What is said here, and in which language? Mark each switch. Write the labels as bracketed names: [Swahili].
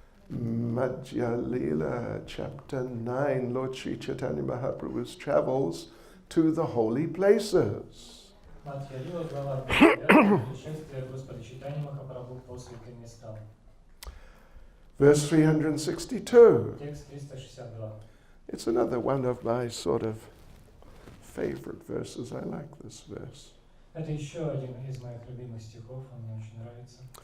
[English] Madhya Leela, chapter 9, Lord Sri Chaitanya Mahaprabhu's travels to the holy places. [Russian] Мадхья Лила, глава 9, путешествие Господа Чайтаньи Махапрабху по святым местам. [English] Verse 362. [Russian] Текст 362. [English] It's another one of my sort of favorite verses. I like this verse. [Russian] Это еще один из моих любимых стихов, он мне очень нравится.